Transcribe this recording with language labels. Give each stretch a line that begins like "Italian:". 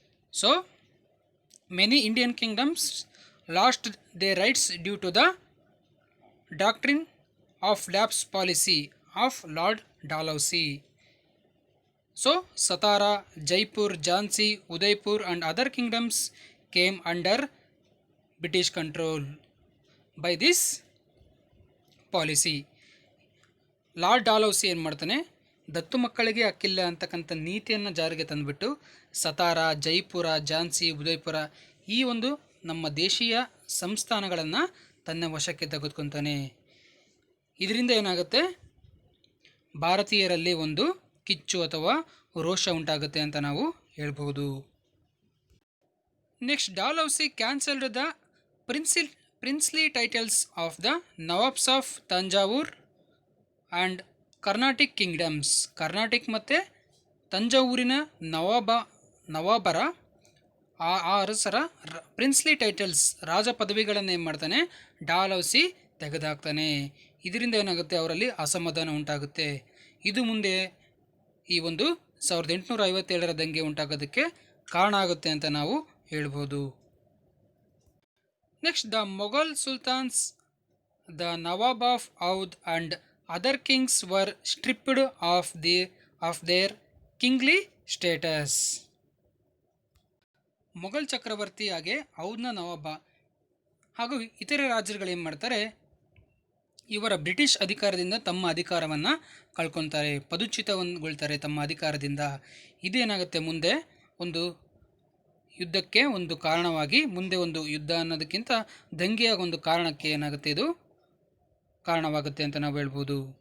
English: So, many Indian kingdoms lost their rights due to the doctrine of lapse policy of Lord Dalhousie. So, Satara, Jaipur, Jhansi, Udaipur and other kingdoms came under British control by this policy.
Kannada: Lord Dalhousie ಏನು ಮಾಡ್ತಾನೆ, ದತ್ತು ಮಕ್ಕಳಿಗೆ ಹಕ್ಕಿಲ್ಲ ಅಂತಕ್ಕಂಥ ನೀತಿಯನ್ನು ಜಾರಿಗೆ ತಂದುಬಿಟ್ಟು ಸತಾರ, ಜೈಪುರ, ಝಾನ್ಸಿ, ಉದಯಪುರ ಈ ಒಂದು ನಮ್ಮ ದೇಶೀಯ ಸಂಸ್ಥಾನಗಳನ್ನು ತನ್ನ ವಶಕ್ಕೆ ತೆಗೆದುಕೊತಾನೆ. ಇದರಿಂದ ಏನಾಗುತ್ತೆ, ಭಾರತೀಯರಲ್ಲಿ ಒಂದು ಕಿಚ್ಚು ಅಥವಾ ರೋಷ ಉಂಟಾಗುತ್ತೆ ಅಂತ ನಾವು ಹೇಳ್ಬೋದು.
English: Next, Dalhousie cancelled the princely titles of the nawabs of Thanjavur and Carnatic kingdoms.
Kannada: Carnatic ಮತ್ತು ತಂಜಾವೂರಿನ ನವಾಬರ ಆ ಅರಸರ ಪ್ರಿನ್ಸ್ಲಿ ಟೈಟಲ್ಸ್, ರಾಜ ಪದವಿಗಳನ್ನು ಏನು ಮಾಡ್ತಾನೆ, ಡಾಲೌಸಿ ತೆಗೆದುಹಾಕ್ತಾನೆ. ಇದರಿಂದ ಏನಾಗುತ್ತೆ, ಅವರಲ್ಲಿ ಅಸಮಾಧಾನ ಉಂಟಾಗುತ್ತೆ. ಇದು ಮುಂದೆ ಈ ಒಂದು 1857 ದಂಗೆ ಉಂಟಾಗೋದಕ್ಕೆ ಕಾರಣ ಆಗುತ್ತೆ ಅಂತ ನಾವು ಹೇಳ್ಬೋದು.
English: Next, the Mughal sultans The Nawab of Oudh and other kings were stripped of their kingly status.
Kannada: Mughal ಚಕ್ರವರ್ತಿ ಹಾಗೆ ಔದ್ನ ನವಾಬ ಹಾಗೂ ಇತರೆ ರಾಜರುಗಳು ಏನು ಮಾಡ್ತಾರೆ, ಇವರ ಬ್ರಿಟಿಷ್ ಅಧಿಕಾರದಿಂದ ತಮ್ಮ ಅಧಿಕಾರವನ್ನು ಕಳ್ಕೊತಾರೆ, ಪದಚ್ಯುತಗೊಳ್ತಾರೆ ತಮ್ಮ ಅಧಿಕಾರದಿಂದ. ಇದೇನಾಗುತ್ತೆ ಮುಂದೆ ಒಂದು ಯುದ್ಧಕ್ಕೆ ಒಂದು ಕಾರಣವಾಗಿ, ಮುಂದೆ ಒಂದು ಯುದ್ಧ ಅನ್ನೋದಕ್ಕಿಂತ ದಂಗೆಯ ಒಂದು ಕಾರಣಕ್ಕೆ ಏನಾಗುತ್ತೆ, ಇದು ಕಾರಣವಾಗುತ್ತೆ ಅಂತ ನಾವು ಹೇಳ್ಬೋದು.